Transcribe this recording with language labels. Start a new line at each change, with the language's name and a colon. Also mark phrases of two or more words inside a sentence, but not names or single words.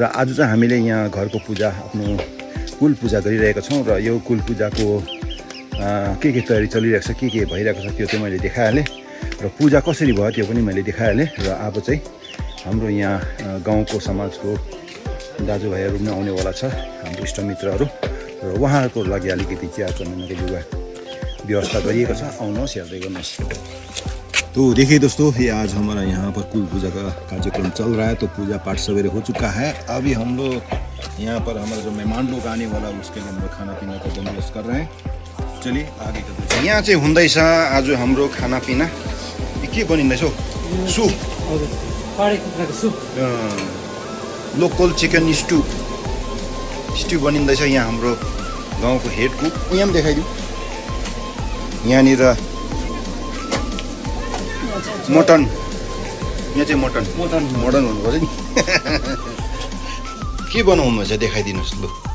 Nepali: आज चाहिँ हामीले यहाँ घरको पूजा आफ्नो कुल पूजा गरिरहेका छौँ र यो कुल पूजाको के तयारी चलिरहेको छ के भइरहेको छ त्यो चाहिँ मैले देखाइहालेँ र पूजा कसरी भयो त्यो पनि मैले देखाइहालेँ र अब चाहिँ हाम्रो यहाँ गाउँको समाजको दाजुभाइहरू पनि आउनेवाला छ हाम्रो इष्टमित्रहरू र उहाँहरूको लागि अलिकति चिया चमेनाको लुगा व्यवस्था गरिएको छ आउनुहोस् हेर्दै गर्नुहोस्।
Hindi: तो देखिए दोस्तों ये आज हमारा यहाँ पर कुल पूजा का कार्यक्रम चल रहा है। तो पूजा पाठ सवेरे हो चुका है। अभी हम लोग यहाँ पर हमारा जो मेहमान लोग आने वाला उसके लिए हम लोग खाना पीना का बंदोबस्त कर रहे हैं। चलिए आगे करते हैं।
Nepali: यहाँ चाहिँ हुँदैछ आज हाम्रो खानापिना के बनिँदैछ हौ?
English: soup local chicken stew
Nepali: बनिँदैछ यहाँ हाम्रो गाउँको हेड कुक। यहाँ पनि देखाइदिउँ। यहाँनिर मटन यहाँ चाहिँ मटन भन्नुपर्छ नि के बनाउनु छ देखाइदिनुहोस् लु।